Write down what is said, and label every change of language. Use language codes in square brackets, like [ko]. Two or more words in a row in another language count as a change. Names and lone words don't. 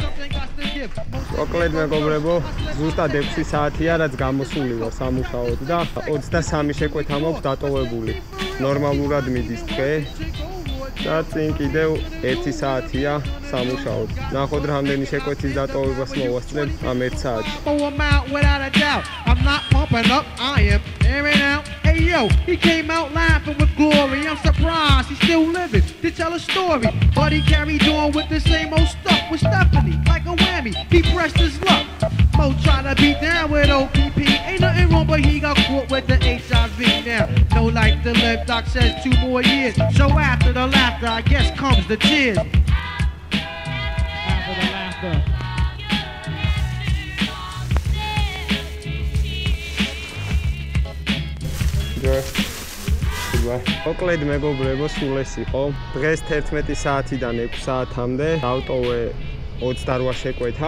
[ka] მოკლედ მეგობრებო, ზუსტად 6 საათია რაც გამოსული ვარ სამუშაოდ და 23 შეკვეთა მაქვს დატოვებული. ნორმალურად მიდის დღე. და წინ კიდევ 1 საათია სამუშაოდ. ნახოთ რამდენი შეკვეთის დატოვებას მოვასწრებ ამ 1 საათში. [en] I'm not pumping up, I am airing out. Hey yo, he came out laughing with glory. I'm surprised he's still living to tell a story. But he carried on with the same old stuff with Stephanie, like a whammy. He pressed his luck. Mo tried to beat down with OPP. Ain't nothing wrong, but he got caught with the HIV now. No life to live, doc says 2 more years. So after the laughter, I guess comes the tears. After the laughter. [ka] მოკლედ მეგობრებო, სულ ეს იყო. დღეს 11 საათიდან 6 საათამდე დავტოვე 28 შეკვეთა.